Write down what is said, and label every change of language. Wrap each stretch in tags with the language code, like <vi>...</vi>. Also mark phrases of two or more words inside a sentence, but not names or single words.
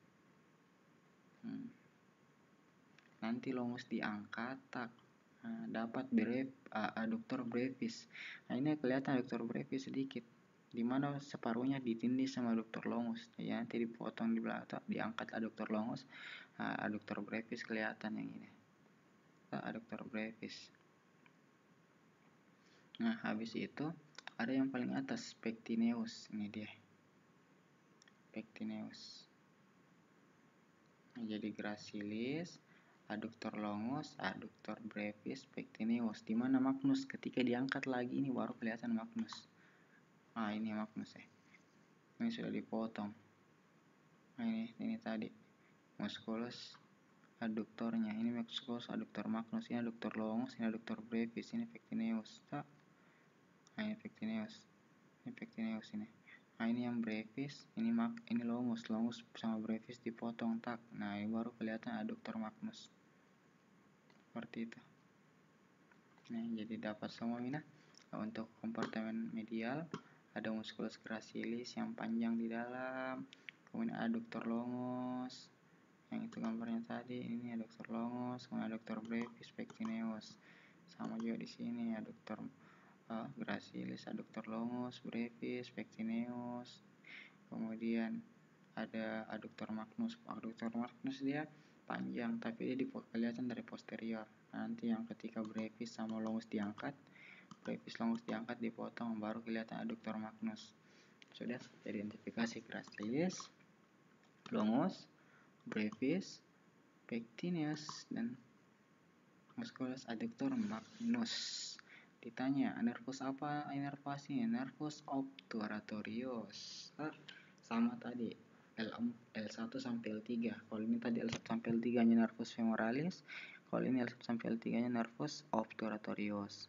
<id>Nanti longus diangkat, nah, dapat</id> <la>adductor brevis.</la> <id>Nah, ini kelihatan</id> <la>adductor brevis</la> <id>sedikit, dimana separuhnya ditindih sama</id> <la>adductor longus.</la> <id>Ya, nanti dipotong di belakang, diangkat</id> <la>adductor longus, adductor brevis</la> <id>kelihatan yang ini.</id> <la>Adductor brevis.</la> <id>Nah, habis itu ada yang paling atas, pectineus. Ini dia. Pectineus. Nah, jadi</id> <la>gracilis, adductor longus, adductor brevis, pectineus.</la> <id>Di mana magnus? Ketika diangkat lagi ini baru kelihatan magnus. Nah, ini magnus ya. Ini sudah dipotong. Nah, ini tadi</id> <la>musculus adduktornya. Ini musculus adductor magnus, ini adductor longus, ini adductor brevis,</la> <id>ini pectineus. Nah, ini pectineus. Ini pectineus ini. Nah, ini yang brevis, ini longus sama brevis dipotong Nah, ini baru kelihatan</id> <la>adductor magnus.</la> <id>Seperti itu. Nah, jadi dapat semua ini untuk kompartemen medial, ada</id> <la>musculus gracilis</la> <id>yang panjang di dalam, kemudian</id> <la>adductor longus,</la> <id>yang itu gambarnya tadi, ini</id> <la>adductor longus,</la> <id>kemudian</id> <la>adductor brevis pectineus,</la> <id>sama juga di sini</id> <la>adductor gracilis, adductor longus, brevis, pectineus.</la> <id>Kemudian ada</id> <la>adductor magnus. Adductor magnus</la> <id>dia panjang tapi dia kelihatan dari posterior. Nanti yang ketika brevis sama longus diangkat,</id> <la>brevis longus</la> <id>diangkat dipotong, baru kelihatan</id> <la>adductor magnus.</la> <id>Sudah identifikasi</id> <la>gracilis, longus, brevis, pectineus, dan musculus adductor magnus.</la> <id>Ditanya, nervus apa inervasinya?</id> <la>Nervus obturatorius.</la> <id>Sama tadi, L1 sampai L3. Kalau ini tadi L1 sampai L3 nya</id> <la>nervus femoralis,</la> <id>kalau ini L1 sampai L3 nya</id> <la>nervus obturatorius.</la>